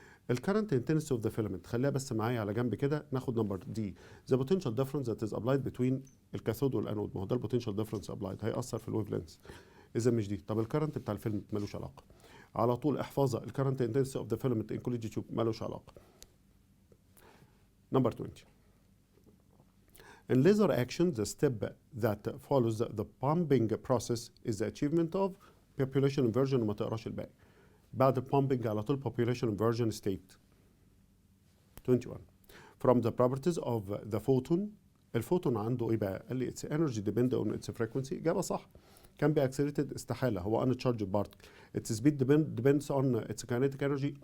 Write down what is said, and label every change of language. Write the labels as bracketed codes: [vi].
[ar] الكرنت انتنسيتي اوف ذا فيلامنت خليها بس معايا على جنب كده. ناخد نمبر دي، ذا بوتنشال ديفرنس ذات از ابلايد بتوين الكاثود والانود. ما هو ده البوتنشال ديفرنس ابلايد، هيأثر في الويف لينس، اذا مش دي. طب الكرنت بتاع الفيلم ملوش علاقه. على طول احفظها، الكرنت انتنسيتي اوف ذا فيلامنت ان كوليجي تيوب ملوش علاقه. [en] Number 20. In laser action, the step that follows the pumping process is the achievement of population inversion. [ar] وما تقراش الباقي. بعد [en] pumping [ar] على طول [en] population inversion state. 21. From the properties of the photon. [ar] الفوتون عنده ايه بقى؟ قال لي [en] its energy depend on its frequency. [ar] إجابة صح. [en] can be accelerated، [ar] استحالة، هو [en] uncharged particle. its speed depends on its kinetic energy.